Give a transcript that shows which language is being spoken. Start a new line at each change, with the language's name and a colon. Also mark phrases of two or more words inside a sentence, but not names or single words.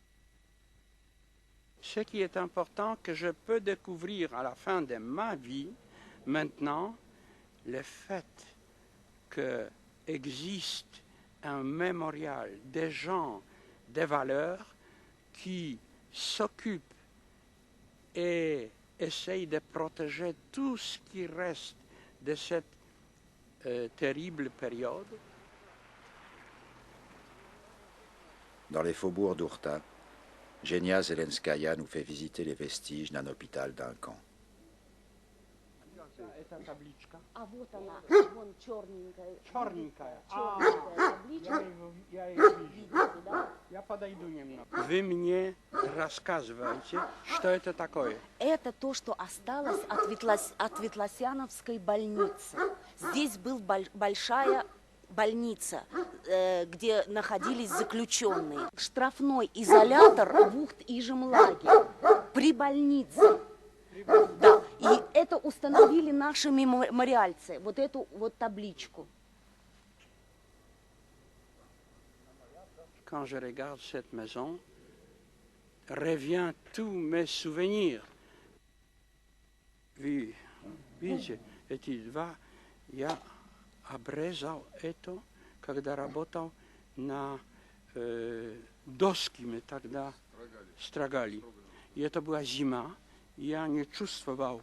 French: Ce qui est important, que je peux découvrir à la fin de ma vie, maintenant, le fait qu'existe un mémorial des gens, des valeurs, qui s'occupent et essayent de protéger tout ce qui reste de cette terrible période. Dans les faubourgs d'Ourta, Genia Zelenskaya nous fait visiter les vestiges d'un hôpital d'un camp.
Russian: А вот она, вон черненькая. Черненькая. Табличка. Я ее вижу. Видите, да? Я подойду немного. Вы мне рассказываете, что это такое? Это то, что осталось от Ветлосяновской больницы. Здесь была большая больница, где находились заключенные. Штрафной изолятор в Ухт-Ижем-лагере при больнице. Да, и это установили наши мемориальцы, вот эту вот табличку.
French: Quand je regarde cette maison, revient tous mes souvenirs.
Russian: Видите, эти два, я обрезал это, когда работал на доски, мы тогда строгали. И это была зима, я не чувствовал.